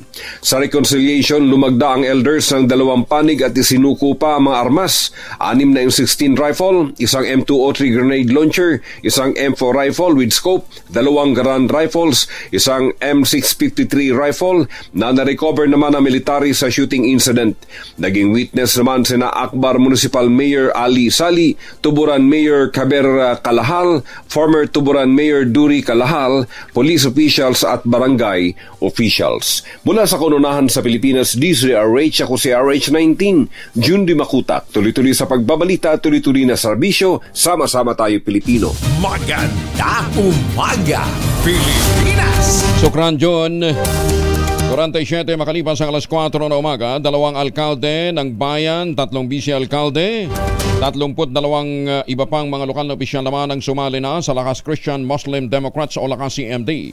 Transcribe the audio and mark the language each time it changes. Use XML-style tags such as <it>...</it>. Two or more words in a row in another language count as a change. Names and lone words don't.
<tl>Sa reconciliation, lumagda ang elders ng dalawang panig at isinuko pa ang mga armas, 6 na M16 rifle, isang M203 grenade launcher, isang M4</tl> <en>rifle with scope,</en> <tl>2 Garand rifles, isang M653 rifle na na-recover naman ng military sa</tl> <en>shooting incident.</en> <tl>Naging witness naman sina Akbar Municipal Mayor Ali Sali, Tuburan Mayor Kaber Kalahal, former Tuburan Mayor Duri Kalahal, police officials at barangay officials. Mula sa Kununahan sa Pilipinas, DZRH, ako si RH19, June Di Makutak. Tuloy-tuloy sa pagbabalita, tuloy-tuloy na serbisyo, sama-sama tayo Pilipino. Maganda umaga, Pilipinas! Sukran, John. 47 makalipas ang alas 4 na umaga, 2 alkalde ng bayan, 3 vice-alkalde, 32 iba pang mga lokal na opisyal naman ang sumali na sa Lakas Christian Muslim Democrats o Lakas CMD.</tl>